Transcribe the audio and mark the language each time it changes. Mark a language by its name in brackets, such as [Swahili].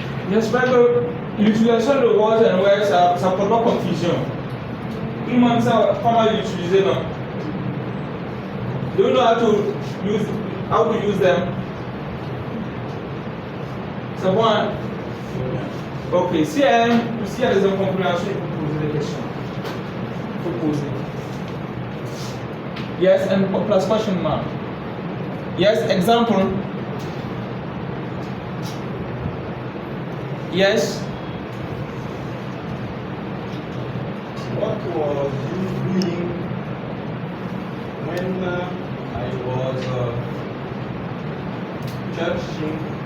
[French] J'espère que l'utilisation de [English] words and words, [French] ça ne porte pas confusion. Tout le monde sait pas mal l'utiliser, non? [English] Do you know how to use them? [French] C'est bon, hein? Ok, s'il y a des incompréhensions, il faut poser des questions. Il faut poser. [English] Yes, and plus question mark. Yes, example. Yes. What was you doing when I was churching?